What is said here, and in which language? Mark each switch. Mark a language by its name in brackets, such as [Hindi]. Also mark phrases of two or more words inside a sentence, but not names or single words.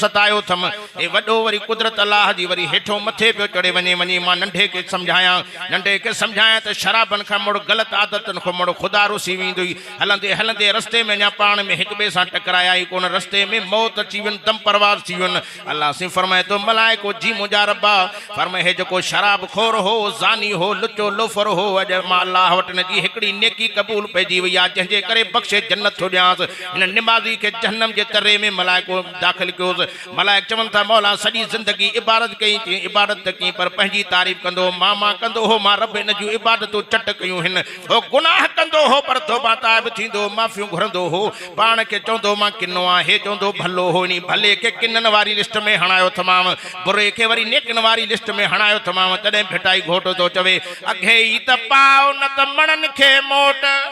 [Sindhi] सतायो अथमि हे वॾो वरी कुदरत अल्लाह जी वरी हेठो मथे पियो चढ़े वञी मां नंढे खे सम्झायां त शराबनि खां मुड़ ग़लति आदतनि खां मुड़ ख़ुदा रुसी वेंदो हलंदे हलंदे रस्ते में अञा पाण में हिक ॿिए सां टकराया ई कोन रस्ते में मौत अची वञ दम परवाज़ थी वञ अल्लाह से फरमाए थो मलाइको जी मुंहिंजा रब्बा फरमाए हे जेको शराब खोर हो ज़ानी हो लुचो लोफर हो अॼु मां अल्लाह वटि न जी हिकिड़ी नेकी क़बूल पइजी वई आहे जंहिंजे करे बख़्शे जन्नत थो ॾियांसि हिन निमाज़ी खे जहन्नम जे तरे में मलाइको दाख़िल कयोसि मलाइक चवनि था मौला सॼी ज़िंदगी इबादत कई इबादत की पर पंहिंजी तारीफ़ कंदो मां कंदो हो मां रब इन जूं इबादतूं चट कयूं हिन हो गुनाह कंदो हो पर तौबा ताइब थींदो माफ़ियूं घुरंदो हो पाण खे चवंदो मां किनो आहे हे चवंदो भलो हो नी भले खे किननि वारी लिस्ट में हणायो तमामु बुरे खे वरी नेकनि वारी लिस्ट में हणायो तमामु तॾहिं भिटाई घोट थो चवे अघे ई त पाओ न त मणनि खे मोट